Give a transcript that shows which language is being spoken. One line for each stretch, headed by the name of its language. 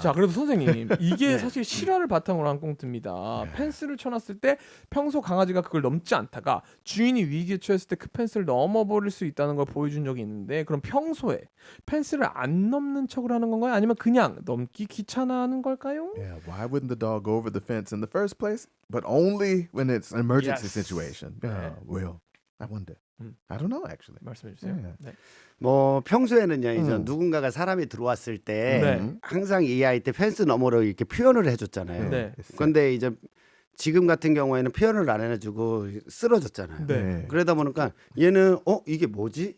Korean: 자, 그래도 선생님 이게 네. 사실 실화를 바탕으로 한 꽁트입니다. 펜스를 쳐놨을 때 평소 강아지가 그걸 넘지 않다가 주인이 위기에 처했을 때 그 펜스를 넘어버릴 수 있다는 걸 보여준 적이 있는데 그럼 평소에 펜스를 안 넘는 척을 하는 건가요? 아니면 그냥 넘기 귀찮아하는 걸까요?
English: Yeah, why wouldn't the dog go over the fence in the first place? But only when it's an emergency Yes. situation. Yeah, well, I wonder. I don't know actually.
Korean: 말씀해 주세요. 네. 네. 뭐 평소에는요 이제 누군가가 사람이 들어왔을 때 네. 항상 이 아이 때 펜스 너머로 이렇게 표현을 해줬잖아요. 네. 그런데 이제 지금 같은 경우에는 표현을 안 해주고 쓰러졌잖아요. 네. 그러다 보니까 얘는 이게 뭐지?